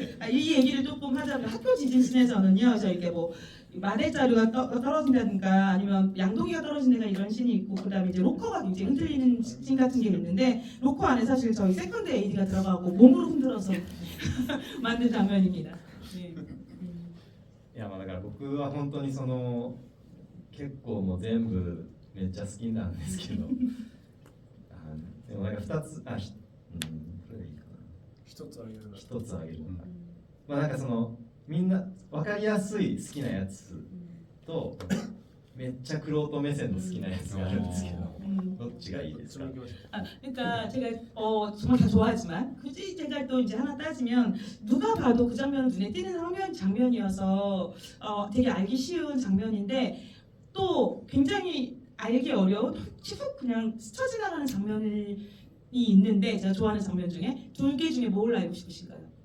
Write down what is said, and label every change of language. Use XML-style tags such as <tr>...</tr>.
<ko>이 얘기를 조금 하자면 학교 지진씬에서는요, 이게 뭐 마대 자루가 떨어진다든가 아니면 양동이가 떨어진 데가 이런 씬이 있고 그다음에 이제 로커가 굉장히 흔들리는 씬 같은 게 있는데 로커 안에 사실 저희 세컨드 AD가 들어가고 몸으로 흔들어서 만든 장면입니다. 네.</ko> <ja>いやまあだから僕は本当にその結構もう全部めっちゃ好きなんですけどでもなんか2つこれでいいかな一つあげるな。一つあげるのかまあなんかそのみんな分かりやすい好きなやつとめっちゃ玄人目線の好きなやつがあるんですけどどっちがいいですか?</ja> <ko>그러니까 제가 정말 다 좋아하지만 굳이 제가 또 이제 하나 따지면 누가 봐도 그 장면은 눈에 띄는 장면이어서 되게 알기 쉬운 장면인데 또 굉장히 알기 어려운 툭 그냥 스쳐 지나가는 장면이 있는데 제가 좋아하는 장면 중에 2개 중에 뭘 알고 싶으신가요?</ko>